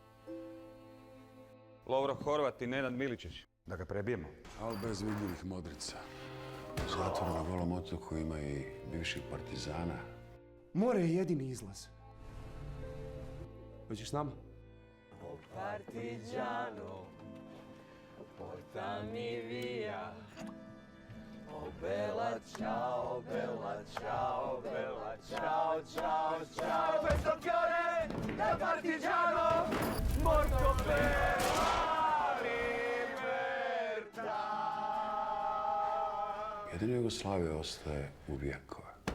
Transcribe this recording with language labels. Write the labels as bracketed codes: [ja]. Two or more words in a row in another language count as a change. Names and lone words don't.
[hr] Lovro Horvat i Nenad Miličić. Da ga prebijemo. Ali bez vidljivih modrica. U zatvoru na Golom otoku ima i bivših partizana. More je jedini izlaz. Hoćeš s nama? [it] O partigiano, portami via. O bella ciao, bella ciao, bella ciao, ciao, ciao. Questo fiore del partigiano, morto per la libertà. [hr] Jedino Jugoslavija ostaje u vjekove.